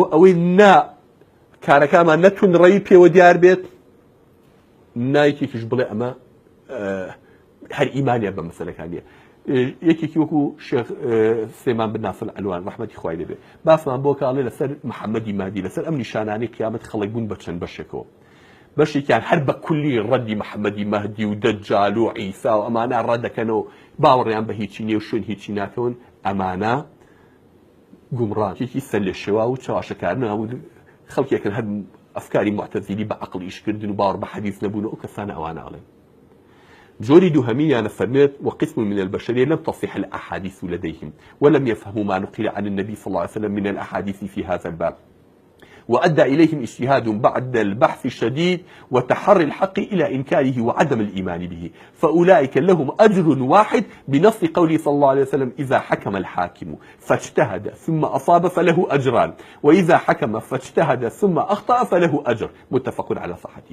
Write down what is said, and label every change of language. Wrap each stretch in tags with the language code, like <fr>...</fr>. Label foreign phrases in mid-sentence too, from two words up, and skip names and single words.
<ckb>ئەوەی کارەکانمان نەتونڕەیی پێوە دیار بێت نایکێکیش بڵێ ئەمە هەر ئیمانیە بە مەسەلەکانیە یەکێکی وەکو شێخ سلێمان بن ناصر ئەلوان ڕەحمەتی خوای لێبێ باسمان بۆ کاڵێ لەسەر محەممەدی مادی لەسەر ئەم نیشانانەی قیامەت خەڵک بوون بە چەند بەشێکەوە بەشێکیان هەر بە کولی ڕەدی محەممەدی مەهدی و دەجال و عیسا و ئەمانە ڕەدەکەنەوە باوەڕیان بە هیچی نیە و شوێن هیچی ناکەون ئەمانە گومڕانێکی سەر لە شێوا و چاواشەکارن خەڵکێکن هەر ئەفکاری معتەزیلی بە عەقڵ ئیشکردن و باوەڕ بە حەدیث نەبوون و ئەو کەسانە ئەوانە ئەڵێن. جوري دوهمية فرمت</ckb> <ar>وقسم من البشرية لم تصح الأحاديث لديهم ولم يفهموا ما نقل عن النبي صلى الله عليه وسلم من الأحاديث في هذا الباب وأدى إليهم اجتهاد بعد البحث الشديد وتحري الحق إلى إنكاره وعدم الإيمان به فأولئك لهم أجر واحد بنص قوله صلى الله عليه وسلم إذا حكم الحاكم فاجتهد ثم أصاب فله أجران وإذا حكم فاجتهد ثم أخطأ فله أجر متفق على صحته.</ar>